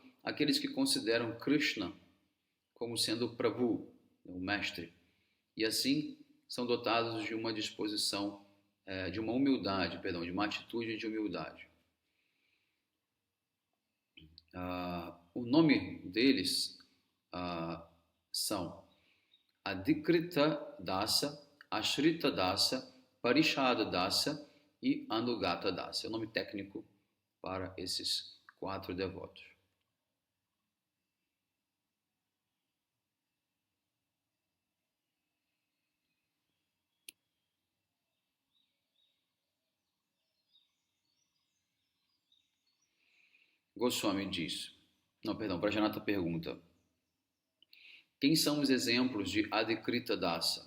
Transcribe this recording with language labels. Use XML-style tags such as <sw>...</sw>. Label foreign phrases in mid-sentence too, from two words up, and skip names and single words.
<pt>Aqueles que consideram Krishna como sendo o Prabhu, o mestre. E assim são dotados de uma disposição, de uma humildade, de uma atitude de humildade. O nome deles são Adhikrita Dasa, Ashrita Dasa, Parishada Dasa e Anugata Dasa. É o nome técnico para esses 4 devotos. Goswami diz, Prajanata pergunta, quem são os exemplos de Adhikrita Dasa?</pt>